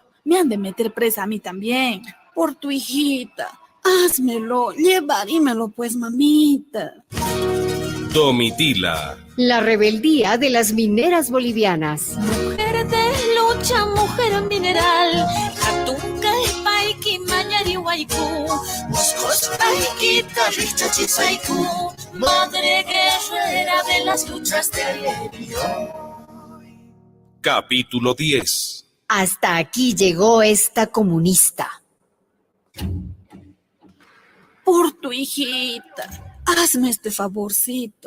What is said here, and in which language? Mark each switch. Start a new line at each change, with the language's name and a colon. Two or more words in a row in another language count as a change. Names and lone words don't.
Spanish: Me han de meter presa a mí también. Por tu hijita. Házmelo, llevarímelo pues, mamita. Domitila. La rebeldía de las mineras bolivianas. Mujer de lucha, mujer mineral.
Quechua: Hatunca, paiki, mañari, huaycu. Moscos, paikita, richa, chisaiku.
Spanish: Madre guerrera de las luchas de ayer y hoy. Capítulo 10. Hasta aquí llegó esta comunista. Por tu hijita, hazme este favorcito.